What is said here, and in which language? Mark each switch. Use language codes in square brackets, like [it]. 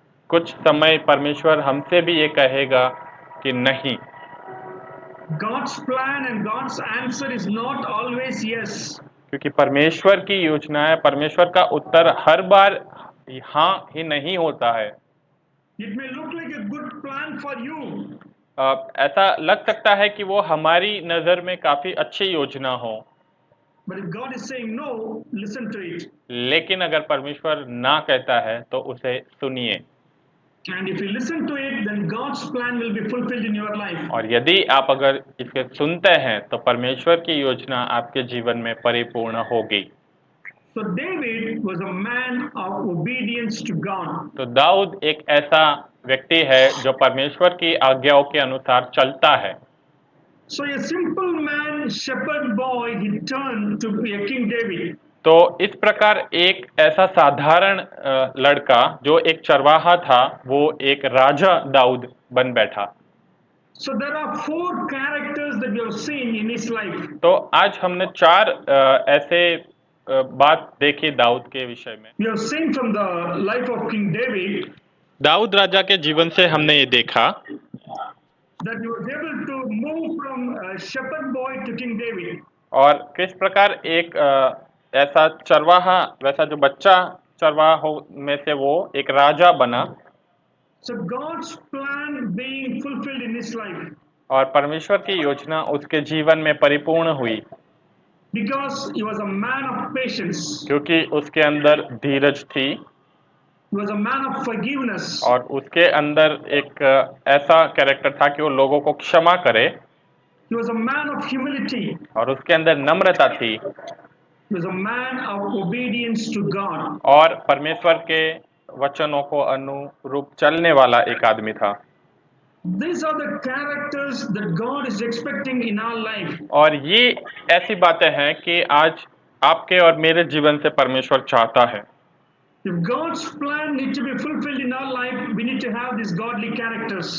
[hi] कुछ समय परमेश्वर हमसे भी ये कहेगा कि नहीं। [en] God's plan and God's answer is not always yes. [hi] क्योंकि परमेश्वर की योजना है, परमेश्वर का उत्तर हर बार हाँ ही नहीं होता है। [en] It may look like a good plan for you. [hi] ऐसा लग सकता है कि वो हमारी नज़र में काफ़ी अच्छी योजना हो, [en] But if God is saying no, listen to it. [hi] लेकिन अगर परमेश्वर ना कहता है तो उसे सुनिए। [en] And if you listen to it, then God's plan will be fulfilled in your life. [hi] और यदि आप अगर इसे सुनते हैं तो परमेश्वर की योजना आपके जीवन में परिपूर्ण होगी। [en] So David was a man of obedience to God. [hi] तो दाऊद एक ऐसा व्यक्ति है जो परमेश्वर की आज्ञाओं के अनुसार चलता है। [en] So a simple man, shepherd boy, he turned to be a King David. [hi] तो इस प्रकार एक ऐसा साधारण लड़का जो एक चरवाहा था वो एक राजा दाऊद बन बैठा। [en] So there are four characters that we have seen in his life. [hi] तो आज हमने चार ऐसे बात देखी दाऊद के विषय में। [en] We have seen from the life of King David [hi] Dawood राजा के जीवन से हमने ये देखा [en] that he was able to move from a shepherd boy to King David. [hi] और किस प्रकार एक ऐसा चरवाहा वैसा जो बच्चा चरवाहा में से वो एक राजा बना [en] So God's plan being fulfilled in his life [hi] और परमेश्वर की योजना उसके जीवन में परिपूर्ण हुई [en] because he was a man of patience. [hi] क्योंकि उसके अंदर धीरज थी [en] He was a man of forgiveness. [hi] और उसके अंदर एक ऐसा कैरेक्टर था कि वो लोगों को क्षमा करे [en] He was a man of humility. [hi] और उसके अंदर नम्रता थी [en] He was a man of obedience to God. [hi] और परमेश्वर के वचनों को अनुरूप चलने वाला एक आदमी था। [en] These are the characters that God is expecting in our life. [hi] और ये ऐसी बातें हैं कि आज आपके और मेरे जीवन से परमेश्वर चाहता है। [en] If God's plan needs to be fulfilled in our life, we need to have these godly characters.